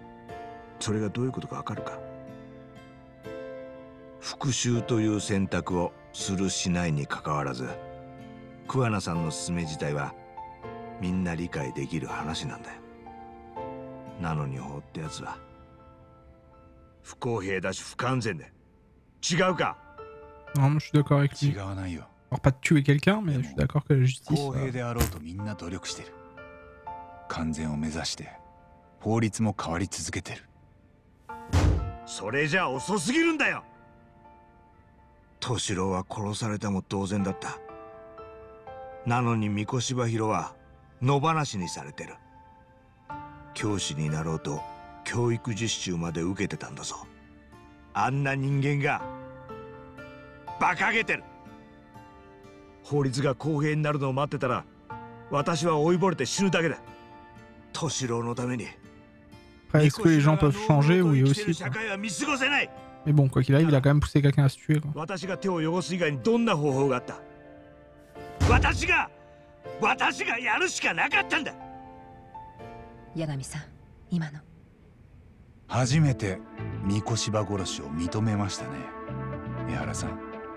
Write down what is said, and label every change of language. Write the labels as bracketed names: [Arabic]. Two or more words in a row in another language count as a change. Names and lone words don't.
[Japanese] それがどういうことかわかるか？復讐という選択をするしないにかかわらず、桑名さんの勧め自体はみんな理解できる話なんだよ。なのに法ってやつは不公平だし不完全で違うか？ [French] Non, je suis d'accord avec lui. [Japanese] 違わないよ。 [French] Alors pas de tuer quelqu'un, mais je suis d'accord que la justice. [Japanese] 公平であろうとみんな努力してる。完全を目指して法律も変わり続けてる。それじゃ遅すぎるんだよ。敏郎は殺されたも同然だった。なのに三越場広は野放しにされてる。教師になろうと教育実習まで受けてたんだぞ。あんな人間が馬鹿げてる。法律が公平になるのを待ってたら私は老いぼれて死ぬだけだ。敏郎のために。 [French] Après, est-ce que les gens peuvent changer? Oui aussi. Quoi. Mais bon, quoi qu'il arrive, il a quand même poussé quelqu'un à se tuer. Quoi. [Japanese] 八神さん、今の。初めて三越場殺しを認めましたね、江原さん。